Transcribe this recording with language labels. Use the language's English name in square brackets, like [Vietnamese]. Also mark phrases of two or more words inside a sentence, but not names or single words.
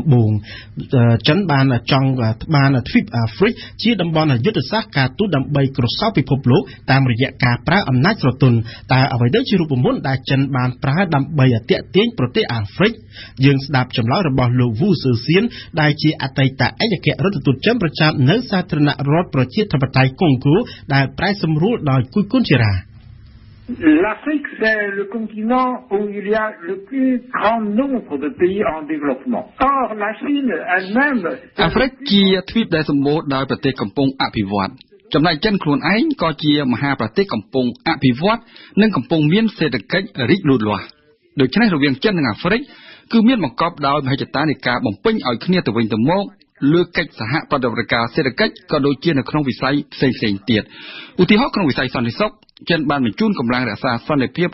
[Khmer] បូងចិនបានចង់បានទ្វីបអាហ្វ្រិកជាតំបន់យុទ្ធសាស្ត្រការទូតដើម្បីក្រសោបពិភពលោកតាមរយៈការប្រើអំណាចស្រទន់តើអ្វីទៅជារូបមន្តដែលចិនបានប្រើដើម្បីទាក់ទាញប្រទេសអាហ្វ្រិកយើងស្ដាប់ចម្លើយរបស់លោកវូស៊ឺសៀនដែលជាអតីតឯកអគ្គរដ្ឋទូតចិនប្រចាំនៅសាធារណរដ្ឋប្រជាធិបតេយ្យកុងហ្គោដែលប្រែសម្រួលដោយគូគុនជារ៉ា [French] L'Afrique, c'est le continent où il y a le plus grand nombre de pays en développement. Or, la Chine elle-même... [Khmer] Afrique ជាទ្វីបដែលសម្បូរដោយប្រទេសកំពុងអភិវឌ្ឍចំណែកចិនខ្លួនឯងក៏ជាមហាប្រទេសកំពុងអភិវឌ្ឍនិងកំពុងមានសេដ្ឋកិច្ចរីកលូតលាស់ដូច្នេះរវាងចិននិងអាហ្វ្រិកគឺមានបង្កប់ដោយមហិច្ឆតានៃការបំពេញឲ្យគ្នាទៅវិញទៅមកលើកិច្ចសហប្រតិបត្តិការសេដ្ឋកិច្ចក៏ដូចជានៅក្នុងវិស័យផ្សេងៗទៀតឧទាហរណ៍ក្នុងវិស័យសន្តិសុខចិនបានបញ្ជូនកម្លាំងរក្សាសន្តិភាព